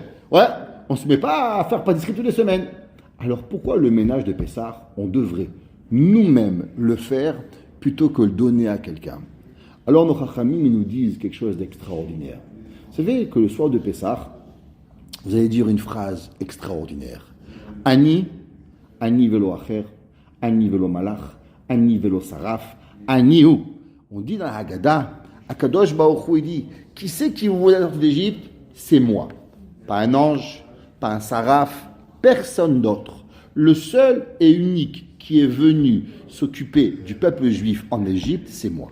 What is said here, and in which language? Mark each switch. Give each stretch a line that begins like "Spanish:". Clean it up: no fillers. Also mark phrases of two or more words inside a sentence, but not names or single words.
French: Ouais, on ne se met pas à faire pâtisserie toutes les semaines. Alors pourquoi le ménage de Pessah, on devrait nous-mêmes le faire plutôt que le donner à quelqu'un? Alors nos chachamim nous disent quelque chose d'extraordinaire. Vous savez que le soir de Pessah, vous allez dire une phrase extraordinaire.
Hebrew: אני ולא אחר, אני ולא מלאך, אני ולא שרף, אני הוא.
French: On dit dans la Haggadah,
Hebrew: הקדוש ברוך הוא,
French: il dit, qui c'est qui vous voulait sortir d'Égypte? C'est moi. Pas un ange, pas un saraf, personne d'autre. Le seul et unique qui est venu s'occuper du peuple juif en Égypte, c'est moi.